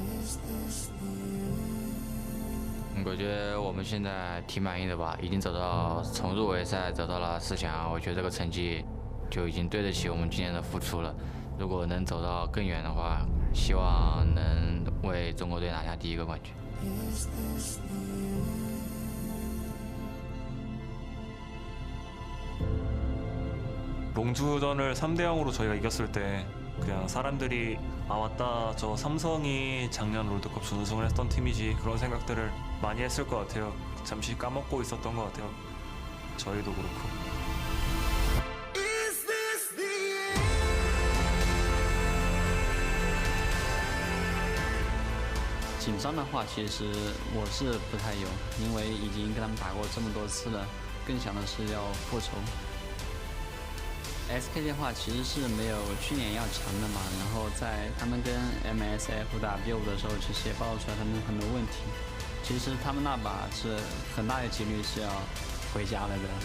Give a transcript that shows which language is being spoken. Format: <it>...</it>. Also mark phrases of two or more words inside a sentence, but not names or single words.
<zh>我觉得我们现在挺满意的吧，已经走到重入围赛，走到了4强，我觉得这个成绩就已经对得起我们今年的付出了。如果能走到更远的话，希望能为中国队拿下第1个冠军。</zh> <ko>롱주전을 3대 0으로 저희가 이겼을 때 그냥 사람들이 아 맞다 저 삼성이 작년 롤드컵 준우승을 했던 팀이지 그런 생각들을 많이 했을 것 같아요. 잠시 까먹고 있었던 것 같아요. 저희도 그렇고.</ko> <zh>紧张的话，其实我是不太有，因为已经跟他们打过这么多次了，更想的是要复仇。SK 的话其实是没有去年要强的嘛，然后在他们跟 MSF 打B5的时候，其实也暴露出来他们很多问题。其实他们那把是很大的几率是要回家了的。</zh>